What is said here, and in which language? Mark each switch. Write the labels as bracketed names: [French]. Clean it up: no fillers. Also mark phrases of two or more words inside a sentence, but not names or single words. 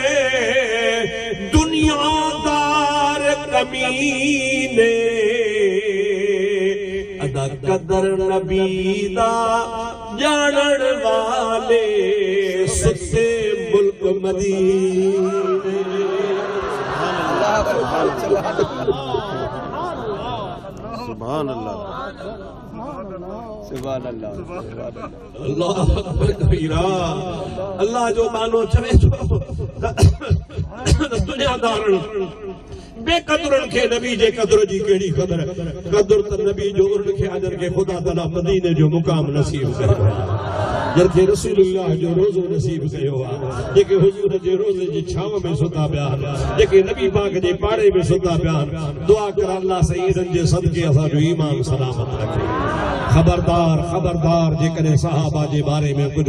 [Punjabi] दुनियादार कमीने अदा कदर नबी दा जानन वाले सुते मुल्क मदीने [Arabic] سبحان الله سبحان الله الله أكبر كبيرا [Sindhi] अल्लाह जो मानो चवे तो दुनियादारन बेकदरन के नबी जे कदर जी केड़ी ख़बर कदर त नबी जो उन के अजर के खुदा ताला मदीने जो मुकाम नसीब कयो जंहिंखे रसूलुल्लाह जो रोज़ो नसीब कयो आहे जेके हुजूर जे रोज़े जी छांव में सुता पिया जेके नबी पाक जे पाड़े में सुता पिया दुआ कर अल्लाह सईदन जे सदके असांजो ईमान सलामत रखे खबरदार खबरदार जेकॾहिं सहाबा जे बारे में कुछ